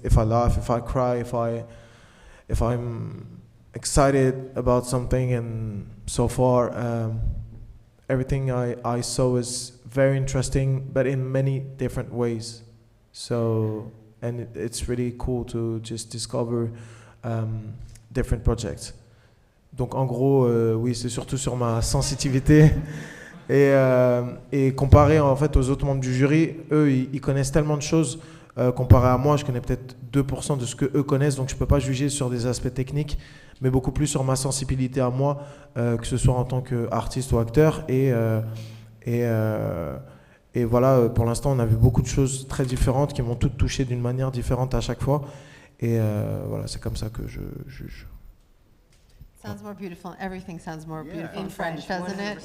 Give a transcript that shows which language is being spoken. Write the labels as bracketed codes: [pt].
[en] If I laugh, if I cry, if I'm excited about something, and so far everything I saw is very interesting, but in many different ways. So, and it's really cool to just discover different projects. [fr] Donc en gros, oui, c'est surtout sur ma sensitivité et comparé en fait aux autres membres du jury, eux ils connaissent tellement de choses. Comparé à moi, je connais peut-être 2% de ce que eux connaissent, donc je peux pas juger sur des aspects techniques, mais beaucoup plus sur ma sensibilité à moi, que ce soit en tant qu'artiste ou acteur. Et voilà, pour l'instant, on a vu beaucoup de choses très différentes qui m'ont toutes touché d'une manière différente à chaque fois. Et voilà, c'est comme ça que je juge. [en] Sounds more beautiful. Everything sounds more beautiful in French, doesn't it?